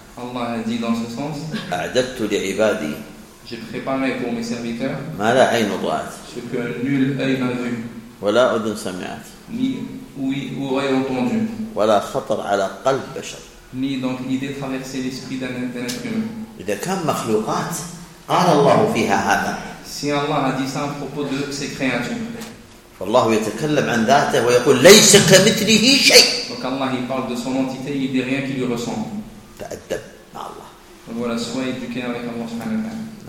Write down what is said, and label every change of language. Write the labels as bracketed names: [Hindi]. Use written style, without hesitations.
[French] الله dit dans ce sens. [Arabic] أعددت لعبادي. [French] J'ai préparé pour mes serviteurs. [Arabic] ما لا عين رأت. [French] Ce que nul œil n'a vu. [Arabic] ولا أذن سمعت. [French] Ni oreille entendu. [Arabic] ولا خطر على قلب بشر. [French] Ni donc idée traversée l'esprit d'un être humain. [Arabic] إذا كان مخلوقات قال الله فيها هذا. [French] Si Allah a dit ça à propos de ses créatures. [Arabic] Allah يتكلم عن ذاته ويقول ليس كمثله شيء. [French] Donc Allah il parle de son entité, il dit rien qui lui ressemble. [Arabic] تأدب مع الله. [French] Donc voilà, soyez éduqué avec Allah [Arabic] سبحانه وتعالى.